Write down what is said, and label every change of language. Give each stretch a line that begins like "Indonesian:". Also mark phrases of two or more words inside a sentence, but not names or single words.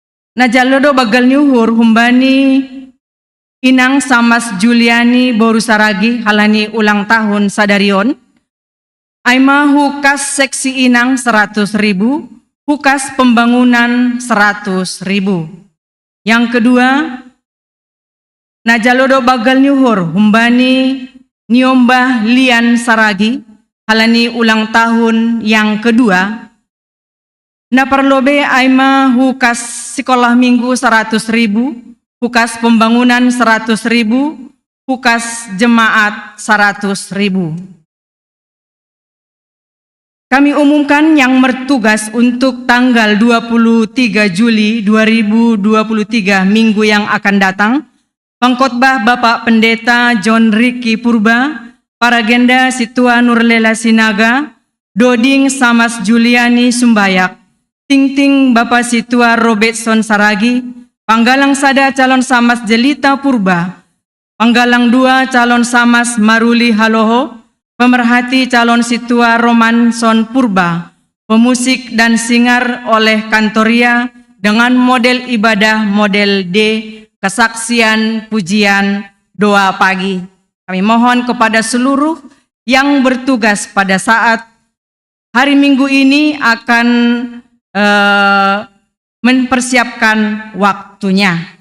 Batak Simalungun: Najalodo bagal nyuhur humbani Inang Samas Juliani Boru Saragi halani
Indonesian: ulang tahun
Batak Simalungun: sadarion. Aima hukas seksi Inang 100.000, hukas pembangunan 100.000.
Indonesian: Yang kedua,
Batak Simalungun: Najalodo bagal nyuhur humbani Niombah Lian Saragi halani
Indonesian: ulang tahun yang kedua.
Batak Simalungun: Naparlobe aima hukas
Indonesian: sekolah minggu
Batak Simalungun: 100.000, hukas pembangunan 100.000, hukas jemaat 100.000.
Indonesian: Kami umumkan yang bertugas untuk tanggal 23 Juli 2023 minggu yang akan datang. Pengkhotbah Bapak Pendeta John Ricky Purba, Paragenda Situa Nurlela Sinaga, Doding Samas Juliani Sumbayak, Ting Bapak Situa Robertson Saragi, Panggalang Sada calon Samas Jelita Purba, Panggalang 2 calon Samas Maruli Haloho, pemerhati calon Situa Romanson Purba, pemusik dan singar oleh Kantoria dengan model ibadah model D, kesaksian, pujian, doa pagi. Kami mohon kepada seluruh yang bertugas pada saat hari Minggu ini akan mempersiapkan waktunya.